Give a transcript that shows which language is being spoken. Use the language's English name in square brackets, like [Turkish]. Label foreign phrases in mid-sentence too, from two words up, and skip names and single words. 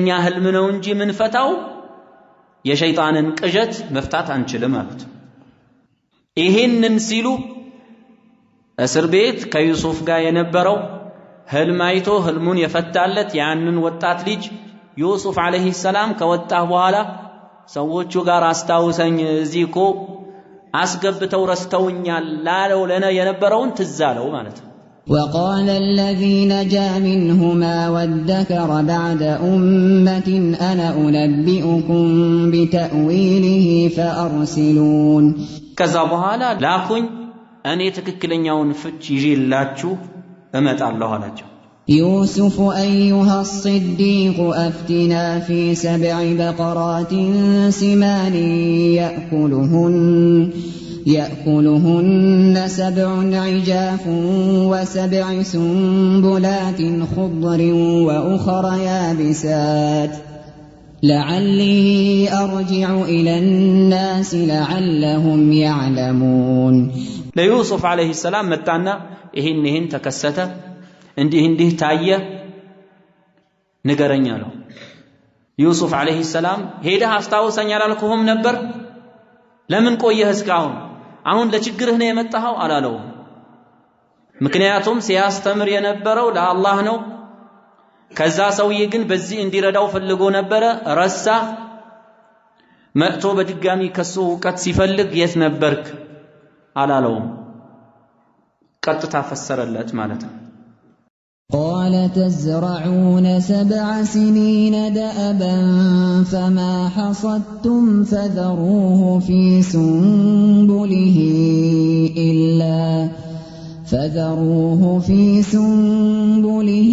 [Amharic] ህልም ነው እንጂ ምን ፈታው የሸይጣንን ቅዠት መፍታት አንችልም ማለት። ይሄንን ሲሉ እስር ቤት ከዩሱፍ ጋር የነበረው ህልም አይቶ ህልሙን የፈታለት ያንን ወጣት ልጅ ዩሱፍ [Arabic] عليه السلام [Amharic] ከወጣ በኋላ ሰዎቹ ጋር አስታውሰኝ እዚህ እኮ አስገብተው ረስተውኛል ላለው ለነ የነበረውን ትዛለው ማለት ነው። [Arabic] وقال الذي نجا منهما وادكر بعد أمة أنا أنبئكم بتأويله فأرسلون [Amharic] ከዛ በኋላ ላኩኝ እኔ ትክክለኛውን ፍች ይዤላችሁ እመጣለሁ አላቸው። [Arabic] يوسف أيها الصديق أفتنا في 7 بقرات سمان يأكلهن 7 عجاف و7 سنبلات خضر وأخر يابسات لعلي أرجع إلى الناس لعلهم يعلمون [Amharic] ለዩሱፍ [Arabic] عليه السلام [Amharic] መጣና ይሄን ተከሰተ እንዲህ ታየ ንገረኝ አለው። ዩሱፍ [Arabic] عليه السلام [Amharic] ሄደህ አስታውሰኝ አላልኩህም ነበር? ለምን ቆየህ እስካሁን? አሁን ለችግርህ ነው የመጣኸው አላለው። ምክንያቱም ሲያስተምር የነበረው ለአላህ ነው። ከዛ ሰውዬ ግን በዚህ እንዲረዳው ፈልጎ ነበረ፣ ረሳ። መጥቶ በድጋሚ ከሱ ዕውቀት ሲፈልግ የት ነበርክ አላለውም። ቀጥታ ፈሰረለት ማለት ነው። [Arabic] قال تزرعون 7 سنين دأبا فما حصدتم فذروه في سنبله